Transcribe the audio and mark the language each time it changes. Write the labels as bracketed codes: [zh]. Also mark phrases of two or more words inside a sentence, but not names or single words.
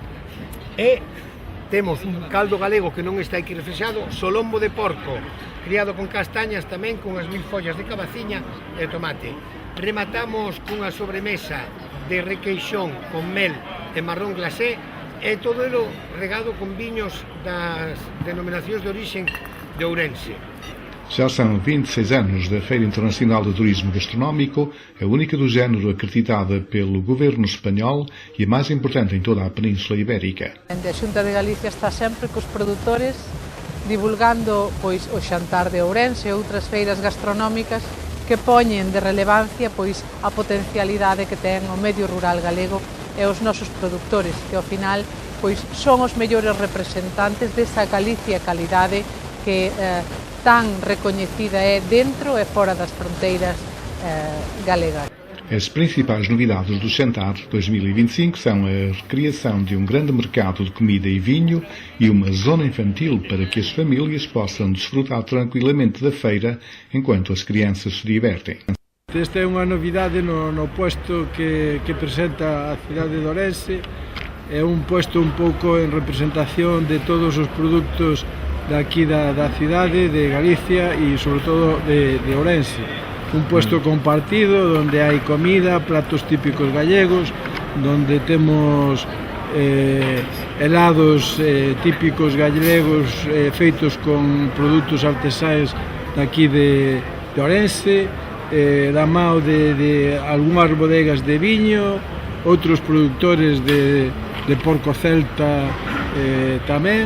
[gl] e temos un caldo galego que non está aquí refrescado, solombo de porco criado con castañas tamén con as 1000 follas de cabaciña e tomate. Rematamos cunha sobremesa de requeixón con mel e marrón glacé e todo elo regado con viños das denominacións de orixen de Ourense. [pt] Já são 26 anos da Feira Internacional de Turismo Gastronómico, a única do género acreditada pelo governo espanhol e a mais importante em toda a Península Ibérica. [gl] A Xunta de Galicia está sempre cos produtores divulgando pois o xantar de Ourense e outras feiras gastronómicas que poñen de relevancia pois a potencialidade que ten o medio rural galego e os nosos produtores, que ao final pois son os mellores representantes desa Galicia calidade que tan recoñecida é dentro e fora das fronteiras galegas. [pt] As principais novidades do Santar 2025 são a recriação de um grande mercado de comida e vinho e uma zona infantil para que as famílias possam desfrutar tranquilamente da feira enquanto as crianças se divertem. [gl] Esta é unha novidade no posto que presenta a cidade de Ourense. É un posto un pouco en representación de todos os produtos daqui da cidade, de Galicia e sobre todo de Ourense. Un puesto compartido onde hai comida, platos típicos gallegos, onde temos helados típicos gallegos feitos con produtos artesáns daqui de Ourense, da mao de algunhas bodegas de viño, outros produtores de porco celta tamén.